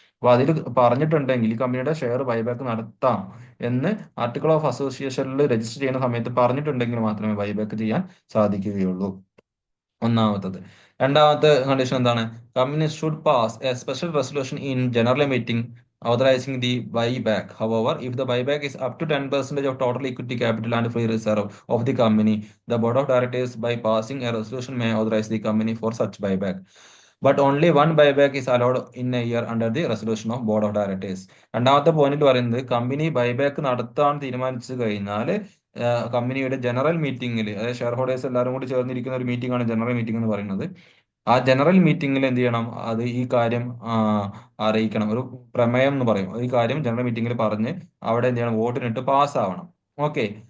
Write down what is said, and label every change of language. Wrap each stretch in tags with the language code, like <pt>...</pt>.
<ml>അപ്പൊ അതിൽ പറഞ്ഞിട്ടുണ്ടെങ്കിൽ ഈ കമ്പനിയുടെ ഷെയർ ബൈബാക്ക് നടത്താം എന്ന് ആർട്ടിക്കിൾ ഓഫ് അസോസിയേഷനിൽ രജിസ്റ്റർ ചെയ്യുന്ന സമയത്ത് പറഞ്ഞിട്ടുണ്ടെങ്കിൽ മാത്രമേ ബൈബാക്ക് ചെയ്യാൻ സാധിക്കുകയുള്ളൂ. ഒന്നാമത്തത്. രണ്ടാമത്തെ കണ്ടീഷൻ എന്താണ്?</ml> <en>Company should pass a special resolution in general meeting authorizing the buyback. However, if the buyback is up to 10% of total equity capital and free reserve of the company, the board of directors by passing a resolution may authorize the company for such buyback. But only one buyback is allowed in a year under the resolution of board of directors.</en> <ml>രണ്ടാമത്തെ point പറയുന്നത്, company buyback നടത്താൻ തീരുമാനിച്ചു കഴിഞ്ഞാൽ കമ്പനിയുടെ general മീറ്റിംഗിൽ, അതായത് share holders എല്ലാവരും കൂടി ചേർന്നിരിക്കുന്ന ഒരു മീറ്റിംഗ് ആണ് ജനറൽ മീറ്റിംഗ് എന്ന് പറയുന്നത്. ആ ജനറൽ മീറ്റിംഗിൽ എന്ത് ചെയ്യണം, അത് ഈ കാര്യം അറിയിക്കണം. ഒരു പ്രമേയം എന്ന് പറയും. ഈ കാര്യം ജനറൽ മീറ്റിംഗിൽ പറഞ്ഞ് അവിടെ എന്ത് ചെയ്യണം, വോട്ടിനിട്ട് പാസ്സാവണം. ഓക്കെ.</ml>